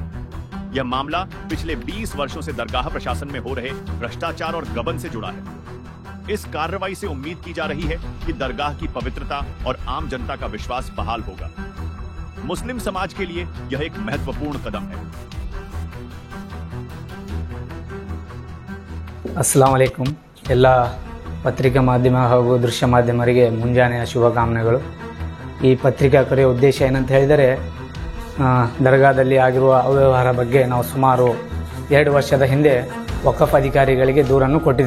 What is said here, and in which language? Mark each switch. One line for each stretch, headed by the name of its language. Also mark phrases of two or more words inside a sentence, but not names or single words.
Hindi: यह मामला पिछले 20 वर्षों से दरगाह प्रशासन में हो रहे भ्रष्टाचार और गबन से जुड़ा है। इस कार्रवाई से उम्मीद की जा रही है कि दरगाह की पवित्रता और आम जनता का विश्वास बहाल होगा। मुस्लिम समाज के लिए यह एक महत्वपूर्ण कदम है।
Arabic: السلام عليكم
Kannada: ಎಲ್ಲ ಪತ್ರಿಕಾ ಮಾಧ್ಯಮ ಹಾಗೂ ದೃಶ್ಯ ಮಾಧ್ಯಮರಿಗೆ ಮುಂಜಾನೆಯ ಶುಭಕಾಮನೆಗಳು। ಈ ಪತ್ರಿಕಾ ಕರೆಯ ಉದ್ದೇಶ ಏನಂತ ಹೇಳಿದರೆ ದರ್ಗಾದಲ್ಲಿ ಆಗಿರುವ ಅವ್ಯವಹಾರ ಬಗ್ಗೆ ನಾವು ಸುಮಾರು 2 ವರ್ಷದ ಹಿಂದೆ ವಕಫ್ ಅಧಿಕಾರಿಗಳಿಗೆ ದೂರನ್ನು ಕೊಟ್ಟಿದ್ವಿ।